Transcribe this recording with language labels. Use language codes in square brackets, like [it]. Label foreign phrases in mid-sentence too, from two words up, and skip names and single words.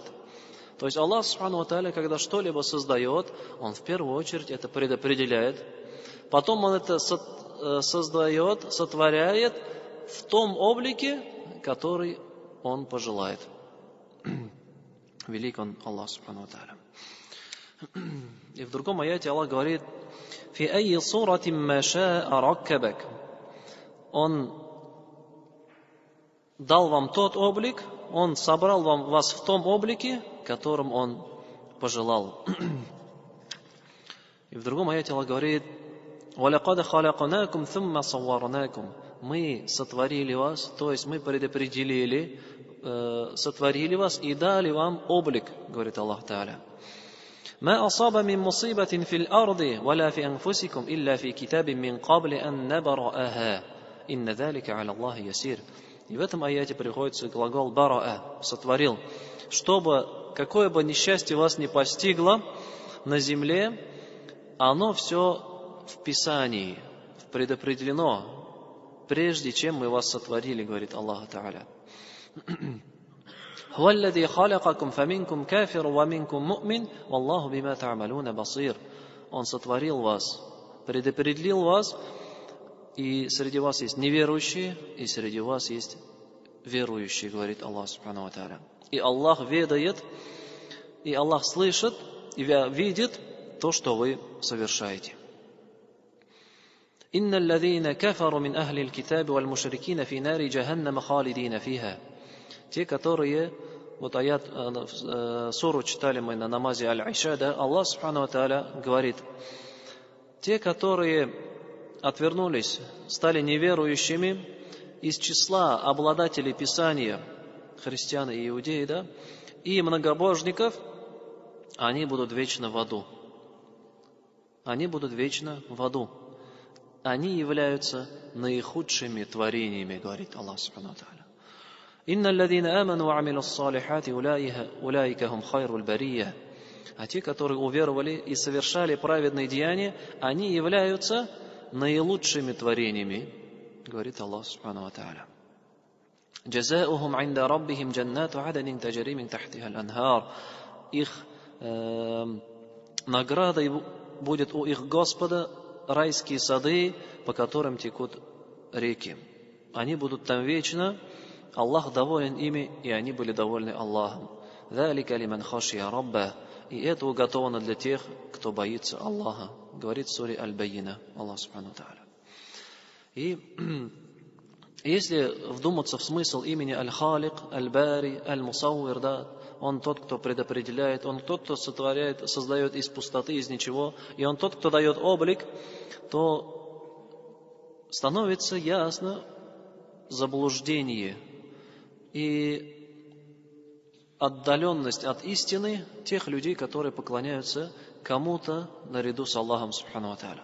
[ru] То есть Аллах [ar] سبحانه وتعالى, [ru] когда что-либо создает, Он в первую очередь это предопределяет, потом Он это создает, сотворяет в том облике, который Он пожелает. Велик Он, Аллах [ar] سبحانه وتعالى. [ru] И в другом аяте Аллах говорит: [ar] «في أي صورة ما شاء ركبك». [ru] Он дал вам тот облик, Он собрал вас в том облике, которым Он пожелал. И в другом аяте Аллах говорит: [ar] «ولقد خلقناكم ثم صورناكم». [ru] Мы сотворили вас, то есть мы предопределили, сотворили вас и дали вам облик, говорит Аллах Тааля. [ar] «ما أصاب من مصيبة في الأرض ولا في أنفسكم إلا في كتاب من قبل أن نبرأها. إن ذلك على الله يسير». [ru] И в этом аяте приходится глагол бараа, сотворил, чтобы какое бы несчастье вас не постигло на земле, оно все в Писании, предопределено, прежде чем мы вас сотворили, говорит Аллах Тааля. [ar] «هو الذي خلقكم فمنكم كافر ومنكم مؤمن والله بما تعملون بصير». [ru] Он сотворил вас, предопределил вас, и среди вас есть неверующие, и среди вас есть верующие, говорит Аллах [ar] سبحانه وتعالى. [ru] И Аллах ведает, и Аллах слышит, и видит то, что вы совершаете. [ar] «إن الذين كفروا من أهل الكتاب والمشركين في نار جهنم خالدين فيها». [ru] Те, которые, вот аят, суру читали мы на намазе Аль-Иша, да, Аллах [ar] سبحانه وتعالى [ru] говорит: те, которые отвернулись, стали неверующими из числа обладателей Писания, христиан и иудеи, да, и многобожников, они будут вечно в аду. Они будут вечно в аду. Они являются наихудшими творениями, говорит Аллах [ar] سبحانه وتعالى. «إن الذين آمنوا وعملوا الصالحات أولئك هم خير البرية». [ru] А те, которые уверовали и совершали праведные деяния, они являются наилучшими творениями, говорит Аллах [ar] سبحانه وتعالى. «جزاؤهم عند ربهم جنات عدن تجري من تحتها الأنهار». [ru] Их наградой будет у их Господа райские сады, по которым текут реки. Они будут там вечно, Аллах доволен ими, и они были довольны Аллахом. [ar] «ذلك لمن خشي ربه». [ru] И это уготовано для тех, кто боится Аллаха, говорит в суре Аль-Байина Аллах [ar] سبحانه وتعالى. [ru] И если вдуматься в смысл имени Аль-Халик, Аль-Бари, Аль-Мусауир, да, он тот, кто предопределяет, он тот, кто сотворяет, создает из пустоты, из ничего, и он тот, кто дает облик, то становится ясно заблуждение и отдаленность от истины тех людей, которые поклоняются кому-то наряду с Аллахом [ar] سبحانه وتعالى.